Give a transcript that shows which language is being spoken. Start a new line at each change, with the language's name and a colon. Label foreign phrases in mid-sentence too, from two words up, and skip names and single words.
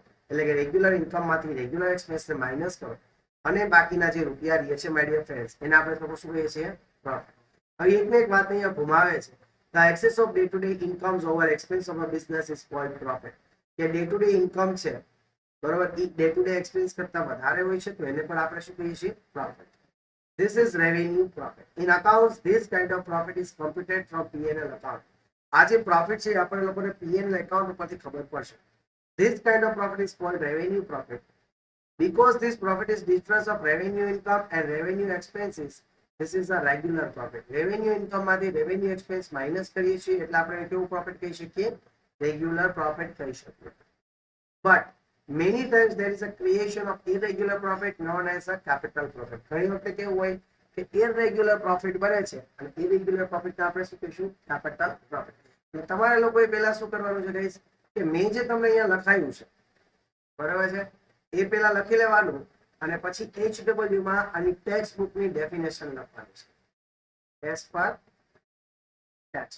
Gujarati: એટલે કે
English: regular income
Gujarati: માંથી રેગ્યુલર એક્સપેન્સને માઇનસ કરો અને બાકીના જે રૂપિયા રહે છે
English: my dear friends
Gujarati: એને આપણે લોકો શું કહીએ છીએ? પ્રોફિટ. હવે એકને એક વાત અહીંયા ઘુમાવે છે.
English: The excess of day to day incomes over expense of a business is called profit.
Gujarati: કે
English: day to day income
Gujarati: છે, બરોબર, એ
English: day to day expense
Gujarati: કરતા વધારે હોય છે તો એને પણ આપણે શું કહીએ છીએ? પ્રોફિટ.
English: This is revenue profit. In accounts, this kind of profit is computed from P&L account.
Gujarati: આ જે પ્રોફિટ છે આપણે લોકોને P&L એકાઉન્ટ ઉપરથી ખબર પડશે.
English: This kind of profit is called revenue profit. Because this profit is difference of revenue income and revenue expenses, this is a regular profit. Revenue income
Gujarati: માંથી
English: revenue expense
Gujarati: માઇનસ કરીએ છીએ એટલે આપણે કેવું પ્રોફિટ કહી શકીએ?
English: regular profit
Gujarati: કહી શકીએ.
English: But many times there is a creation of irregular profit known as a capital profit.
Gujarati: ઘણી વખતે કેવું હોય કે
English: irregular profit
Gujarati: બને છે અને
English: irregular profit
Gujarati: ને આપણે શું કહીશું?
English: capital profit.
Gujarati: તમારે લોકોએ પહેલા શું કરવાનું છે ગાઈસ કે મેં જે તમને અહીંયા લખાયું છે બરાબર છે. એ પહેલા લખી લેવાનું અને પછી HW માં આની ટેક્સ્ટ બુકની ડેફિનેશન લખવાની છે
English: as per text.